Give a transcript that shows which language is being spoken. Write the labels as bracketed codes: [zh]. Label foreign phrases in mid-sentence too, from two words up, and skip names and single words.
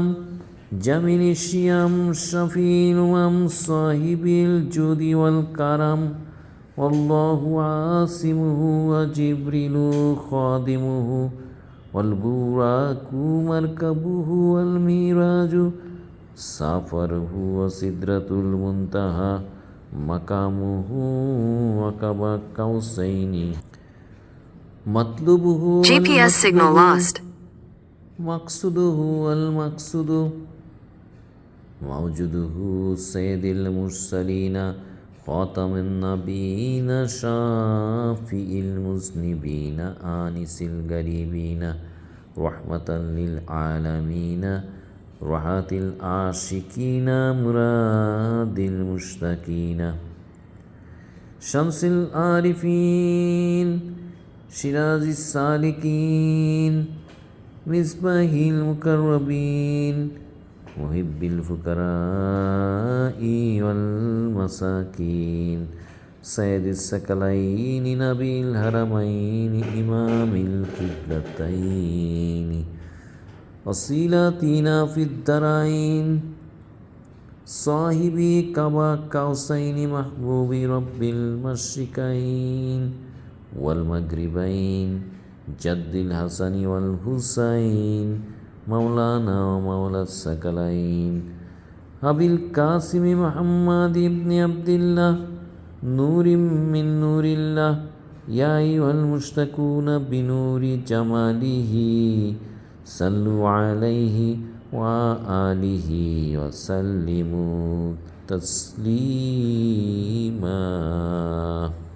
[ar] جميل الشيم شفيع الأمم صاحب الجود والكرم والله عاصمه وجبريل خادمه والبراق مركبه والميراج سافره وسدرة المنتهى مقامه وقاب قوسين مطلوبه [en] GPS signal lost. [ar] مقصوده المقصود موجوده سيد المرسلين خاتم النبيين شفيع المذنبين أنيس الغريبين رحمة للعالمين راحة العاشقين مراد المشتاقين شمس العارفين سراج السالكين مصباح المقربين محب الفقراء والمساكين سيد الثقلين نبي الحرمين إمام القبلتين وصيلاتنا في الدارين صاحبي كبا كوسين محبوب رب المشرقين والمغربين جد الحسن والحسين مولانا ومولى الثقلين أبي القاسم محمد بن عبد الله نور من نور الله يا أيها المشتكون بنور جماله صلوا عليه وآله وسلموا تسليما